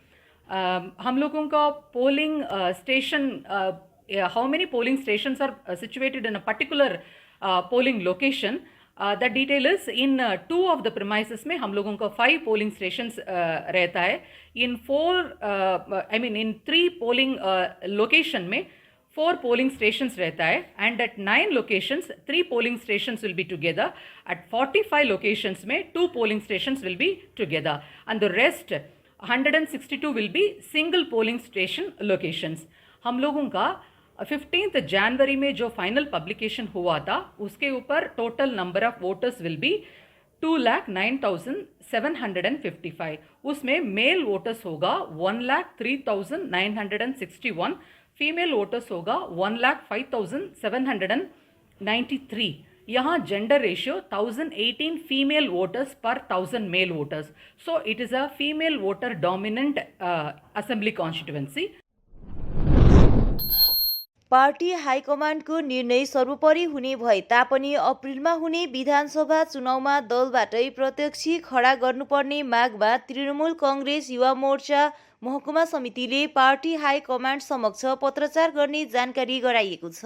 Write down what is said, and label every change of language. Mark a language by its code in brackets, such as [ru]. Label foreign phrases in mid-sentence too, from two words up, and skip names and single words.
[hi] हम लोगों का [en] polling station, how many polling stations are situated in a particular polling location, the detail is in 2 of the premises [hi] में हम लोगों का [en] 5 polling stations [hi] रहता है. [en] in 3 polling location में 4 polling stations [hi] रहता है. [en] and at 9 locations 3 polling stations will be together. at 45 locations में 2 polling stations will be together. and the rest 162 will be single polling station locations. [hi] हम लोगों का 15 जनवरी में जो [en] final publication [hi] हुआ था उसके ऊपर [en] total number of voters will be [hi] 2,09,755. उसमें [en] male voters [hi] होगा 1,03,961. [en] female voters [hi] होगा 1,05,793. [en] यहाँ gender ratio 1018 female voters पर 1000 male voters. so it is a female voter dominant assembly constituency. [ne] पार्टी हाइकमान्डको निर्णय सर्वोपरि हुने भए तापनि अप्रिलमा हुने विधानसभा चुनावमा दलबाटै प्रत्यक्ष खडा गर्नुपर्ने मागमा तृणमूल कङ्ग्रेस युवा मोर्चा महकुमा समितिले पार्टी हाइकमान्ड समक्ष पत्रचार गर्ने जानकारी गराइएको छ.